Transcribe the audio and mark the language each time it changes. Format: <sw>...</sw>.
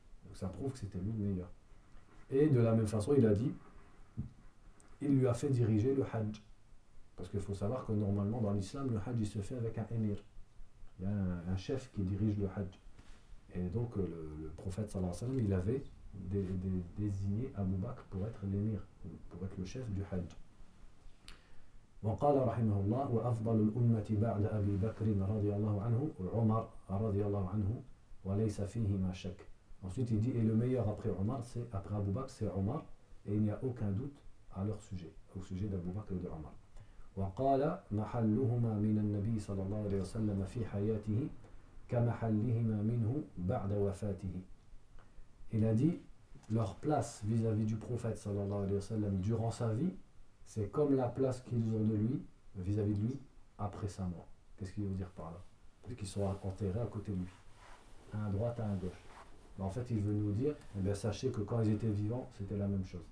<fr>Donc ça prouve que c'était lui le meilleur. Et de la même façon, il a dit, il lui a fait diriger le Hajj. Parce qu'il faut savoir que normalement dans l'islam, le Hajj il se fait avec un émir. Il y a un chef qui dirige le Hajj. Et donc le prophète sallallahu alayhi wa sallam, il avait désigné Abou Bakr pour être l'émir, pour être le chef du Hajj.</fr> <ar>وقال رحمه الله وأفضل الأمة بعد أبي بكر رضي الله عنه عمر رضي الله عنه وليس فيهما شك.</ar> <fr>Ensuite il dit et le meilleur après Omar c'est après Abu Bakr c'est Omar et il n'y a aucun doute à leur sujet au sujet d'Abu Bakr et de Omar.</fr> <ar>وقال محلهما من النبي صلى الله عليه وسلم في حياته كمحلهما منه بعد وفاته.</ar> <fr>Il a dit leur place vis-à-vis du prophète</fr> <ar>صلى الله عليه وسلم</ar> <fr>durant sa vie, c'est comme la place qu'ils ont de lui, vis-à-vis de lui, après sa mort. Qu'est-ce qu'il veut dire par là? Parce qu'ils sont enterrés à côté de lui. À un droite, à un gauche. Mais en fait, il veut nous dire, eh bien, sachez que quand ils étaient vivants, c'était la même chose.</fr>